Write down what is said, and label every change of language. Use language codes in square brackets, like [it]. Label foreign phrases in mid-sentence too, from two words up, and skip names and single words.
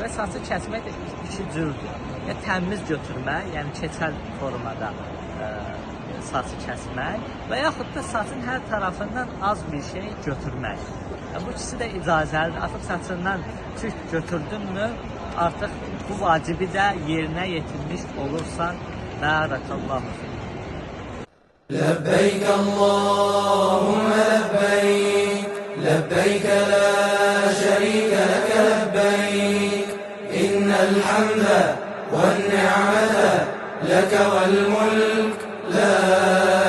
[az] Və saçı kəsmək də iki cürdür. Ya təmiz götürmək, yəni keçəl formada saçı kəsmək və yaxud da saçın hər tərəfindən az bir şey götürmək. Bu ikisi də icazəlidir. Artıq saçından tük götürdünmü, artıq bu vacibi də yerinə yetirmiş olursan. [ar] بارك الله فيك. لبيك اللهم لبيك لبيك لا شريك لك لبيك إن الحمد والنعمة لك والملك لا